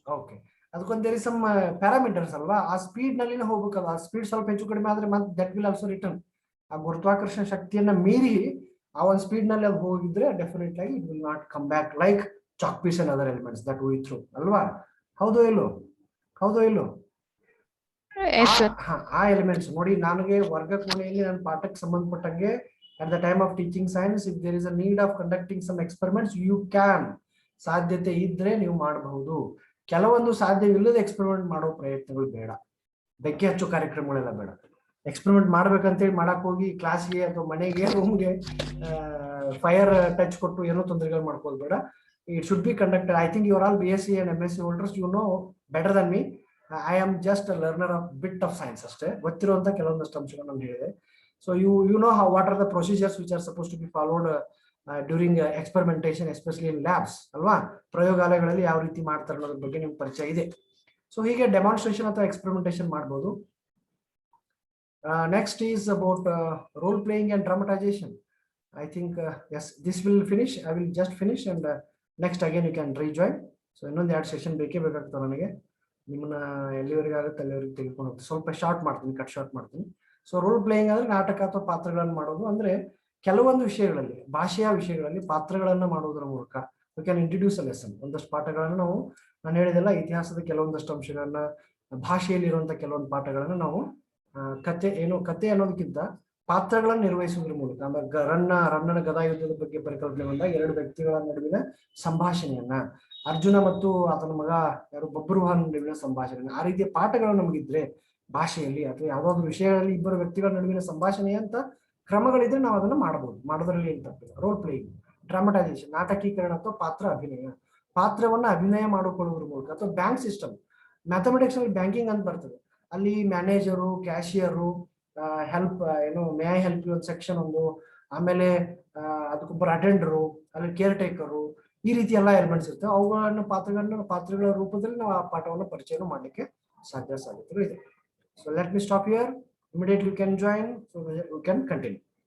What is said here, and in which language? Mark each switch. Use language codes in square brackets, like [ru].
[kn] Okay, ಅದಕ್ಕೊಂದು [en] there is some parameters [kn] ಅಲ್ವಾ? ಆ ಸ್ಪೀಡ್ ನಲ್ಲಿ ಹೋಗ್ಬೇಕಲ್ಲ. ಆ ಸ್ಪೀಡ್ ಸ್ವಲ್ಪ ಹೆಚ್ಚು ಕಡಿಮೆ ಆದ್ರೆ ಮತ್ತೆ [en] That will also return. [kn] ಆ ಗುರುತ್ವಾಕರ್ಷಣ ಶಕ್ತಿಯನ್ನ ಮೀರಿ ಆ ಒಂದು ಸ್ಪೀಡ್ ನಲ್ಲಿ ಅದು ಹೋಗಿದ್ರೆ ಡೆಫಿನೆಟ್ ಆಗಿ [en] it will not come back like chalk piece and other elements that we through [kn] ಅಲ್ವಾ? ಹೌದೋ ಇಲ್ಲೋ? ಹೌದೋ ಇಲ್ಲೋ? [en] Yes, sir. [kn] ಆ ಎಲಿಮೆಂಟ್ಸ್ ನೋಡಿ, ನನಗೆ ವರ್ಗ ಕೋಣೆಯಲ್ಲಿ ನನ್ನ ಪಾಠಕ್ಕೆ ಸಂಬಂಧಪಟ್ಟಂಗೆ [en] at the time of teaching science, if there is a need of conducting some experiments, you can, [kn] ಸಾಧ್ಯತೆ ಇದ್ರೆ ನೀವು ಮಾಡಬಹುದು. ಕೆಲವೊಂದು ಸಾಧ್ಯವಿಲ್ಲದ ಎಕ್ಸ್ಪೆರಿಮೆಂಟ್ ಮಾಡೋ ಪ್ರಯತ್ನಗಳು ಬೇಡ, ಬೆಕ್ಕೆ ಹಚ್ಚೋ ಕಾರ್ಯಕ್ರಮಗಳೆಲ್ಲ ಬೇಡ. ಎಕ್ಸ್ಪೆರಿಮೆಂಟ್ ಮಾಡ್ಬೇಕಂತೇಳಿ ಮಾಡಕ್ ಹೋಗಿ ಕ್ಲಾಸ್ಗೆ ಅಥವಾ ಮನೆಗೆ ರೂಮ್ಗೆ ಫೈರ್ ಟಚ್ ಕೊಟ್ಟು ಏನೋ ತೊಂದರೆಗಳು ಮಾಡ್ಕೋದು ಬೇಡ. [en] It should be conducted. I think you are all BSc and MSc holders, you know better than me. I am just a learner of bit of science [kn] ಅಷ್ಟೇ, ಗೊತ್ತಿರುವಂತ ಕೆಲವೊಂದಷ್ಟು ಅಂಶಗಳು ನಾನು ಹೇಳಿದೆ. [en] So you know what are the procedures which are supposed to be followed during experimentation, especially in labs ಅಲ್ವಾ? [kn] ಪ್ರಯೋಗಾಲಯಗಳಲ್ಲಿ ಯಾವ ರೀತಿ ಮಾಡ್ತಾರೆ ಅನ್ನೋದ್ರ ಬಗ್ಗೆ ನಿಮ್ಗೆ ಪರಿಚಯ ಇದೆ. ಸೊ ಹೀಗೆ ಡೆಮಾನ್ಸ್ಟ್ರೇಷನ್ ಅಥವಾ ಎಕ್ಸ್ಪೆರಿಮೆಂಟೇಷನ್ ಮಾಡ್ಬೋದು. [en] Next is about role playing and dramatization. I think yes, this will finish. I will just finish and next again you can rejoin. [kn] So ಇನ್ನೊಂದು 2 ಸೆಷನ್ ಬೇಕೇ ಬೇಕಾಗ್ತದೆ ನನಗೆ. ನಿಮ್ಮನ್ನ ಎಲ್ಲಿವರೆಗೆ ಆಗುತ್ತೆ ಅಲ್ಲಿವರೆಗೆ ತೆಗೆದುಕೊಂಡು ಹೋಗ್ತೀನಿ. ಸ್ವಲ್ಪ ಶಾರ್ಟ್ ಮಾಡ್ತೀನಿ, ಕಟ್ ಶಾರ್ಟ್ ಮಾಡ್ತೀನಿ. ಸೊ ರೋಲ್ ಪ್ಲೇಯಿಂಗ್ ಅಂದ್ರೆ ನಾಟಕ ಅಥವಾ ಪಾತ್ರಗಳನ್ನು ಮಾಡೋದು. ಅಂದ್ರೆ ಕೆಲವೊಂದು ವಿಷಯಗಳಲ್ಲಿ, ಭಾಷೆಯ ವಿಷಯಗಳಲ್ಲಿ ಪಾತ್ರಗಳನ್ನ ಮಾಡೋದ್ರ ಮೂಲಕ [en] we can introduce a lesson. [kn] ಒಂದಷ್ಟು ಪಾಠಗಳನ್ನು ನಾವು, ನಾನು ಹೇಳಿದೆಲ್ಲ ಇತಿಹಾಸದ ಕೆಲವೊಂದಷ್ಟು ಅಂಶಗಳನ್ನ, ಭಾಷೆಯಲ್ಲಿ ಇರುವಂತ ಕೆಲವೊಂದು ಪಾಠಗಳನ್ನ ನಾವು ಕತೆ ಅನ್ನೋದಕ್ಕಿಂತ ಪಾತ್ರಗಳನ್ನು ನಿರ್ವಹಿಸುವುದ್ರ ಮೂಲಕ, ಅಂದ್ರೆ ರನ್ನನ ಗದಾ ಯುದ್ಧದ ಬಗ್ಗೆ ಪರಿಕಲ್ಪನೆ ಬಂದಾಗ 2 ವ್ಯಕ್ತಿಗಳ ನಡುವಿನ ಸಂಭಾಷಣೆಯನ್ನ, ಅರ್ಜುನ ಮತ್ತು ಆತನ ಮಗ ಯಾರು ಬಬ್ರುವಾಹನ ನಡುವಿನ ಸಂಭಾಷಣೆ, ಆ ರೀತಿಯ ಪಾಠಗಳು ನಮಗಿದ್ರೆ ಭಾಷೆಯಲ್ಲಿ ಅಥವಾ ಯಾವ್ದಾದ್ರು ವಿಷಯಗಳಲ್ಲಿ ಇಬ್ಬರು ವ್ಯಕ್ತಿಗಳ ನಡುವಿನ ಸಂಭಾಷಣೆ ಅಂತ ಕ್ರಮಗಳಿದ್ರೆ ನಾವು ಅದನ್ನ ಮಾಡಬಹುದು. ಮಾಡೋದ್ರಲ್ಲಿ ಏನ್ ತಪ್ಪಿಲ್ಲ. ರೋಲ್ ಪ್ಲೇಯಿಂಗ್, ಡ್ರಾಮಟೈಸೇಷನ್, ನಾಟಕೀಕರಣ ಅಥವಾ ಪಾತ್ರ ಅಭಿನಯ, ಪಾತ್ರವನ್ನ ಅಭಿನಯ ಮಾಡಿಕೊಳ್ಳುವುದ್ರ ಮೂಲಕ. ಅಥವಾ ಬ್ಯಾಂಕ್ ಸಿಸ್ಟಮ್, ಮ್ಯಾಥಮೆಟಿಕ್ಸ್ ಅಲ್ಲಿ ಬ್ಯಾಂಕಿಂಗ್ ಅಂತ ಬರ್ತದೆ, ಅಲ್ಲಿ manager, cashier, help [en] may I help you [kn] ಒಂದು ಸೆಕ್ಷನ್ ಒಂದು, ಆಮೇಲೆ ಅದಕ್ಕೊಬ್ಬರು ಅಟೆಂಡರು, ಅಲ್ಲಿ ಕೇರ್ ಟೇಕರು, ಈ ರೀತಿ ಎಲ್ಲ ಎಲಿಮೆಂಟ್ಸ್ ಇರ್ತವೆ. ಅವುಗಳನ್ನ ಪಾತ್ರಗಳ ರೂಪದಲ್ಲಿ ನಾವು ಆ ಪಾಠವನ್ನು ಪರಿಚಯ ಮಾಡಲಿಕ್ಕೆ ಸಾಧ್ಯತೆಗಳು ಇದೆ. [en] So let me stop here. Immediately you can join, so we can continue.